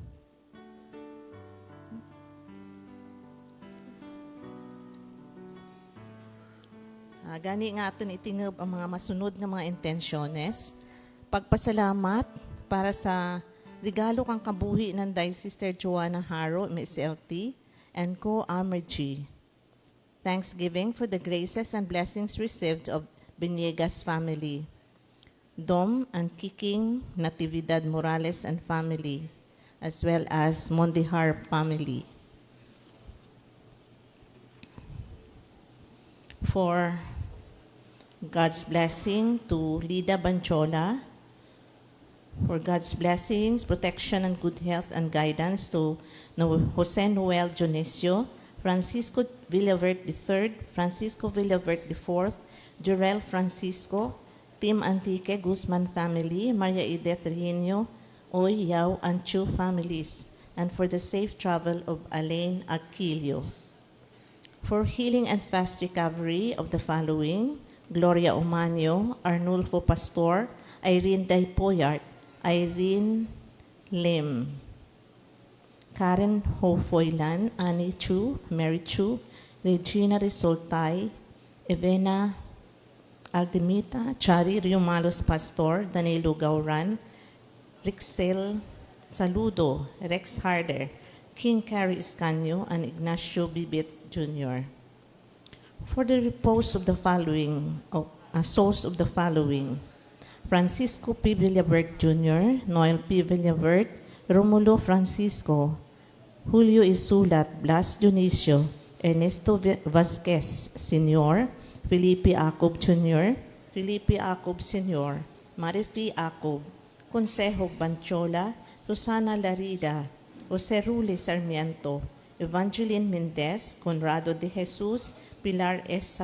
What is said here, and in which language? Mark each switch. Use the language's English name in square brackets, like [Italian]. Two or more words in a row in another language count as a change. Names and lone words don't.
[Hiligaynon] Gani nga aton itingab ang mga masunod nga mga intensyones. Pagpasalamat para sa regalo kang kabuhi ng Sister Joanna Haro, Ms. LT, and Co. Amergy. [English] Thanksgiving for the graces and blessings received of Beniegas family. Dom and Kiking Natividad Morales and family, as well as Mondihar family. For God's blessing to Lida Banchola, for God's blessings, protection, and good health and guidance to Jose Noel Dionisio, Francisco Villavert III, Francisco Villavert IV, Jurel Francisco, Tim Antique Guzman family, Maria Edith Reino, Oy, Yao, and Chu families, and for the safe travel of Alain Aquilio. For healing and fast recovery of the following: Gloria Omanio, Arnulfo Pastor, Irene Daypoyart, Irene Lim, Karen Hofoylan, Annie Chu, Mary Chu, Regina Risoltay, Evena Agdemita, Chari Riumalos Pastor, Danilo Gauran, Rixel Saludo, Rex Harder, King Carrie Escanio, and Ignacio Bibit Jr. For the repose of the following, souls of the following: Francisco P. Villavert Jr., Noel P. Villavert, Romulo Francisco, Julio Isulat, Blas Dionisio, Ernesto Vasquez Sr., Felipe Acob Jr., Felipe Acob Sr., Marifi Acob, Consejo Banchola, Susana Larida, Jose Rule Sarmiento, Evangeline Mendez, Conrado de Jesus, Pilar S.